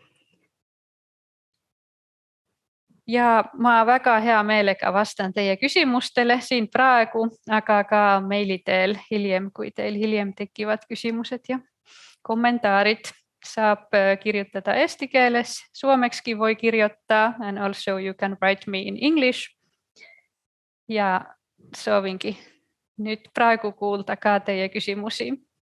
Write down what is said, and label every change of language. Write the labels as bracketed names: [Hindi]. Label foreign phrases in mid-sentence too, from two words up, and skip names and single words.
[Estonian] Ja ma väga hea meelega vastan teie küsimustele siin praegu, aga ka meili teel hiljem, kui teil hiljem tekivad küsimused ja kommentaarid. Saab kirjutada eesti keeles, [Finnish] suomeksi voi kirjoittaa, [English] and also you can write me in English. [Estonian] Ja soovinkin nyt praegu kuulda ka teie küsimusi.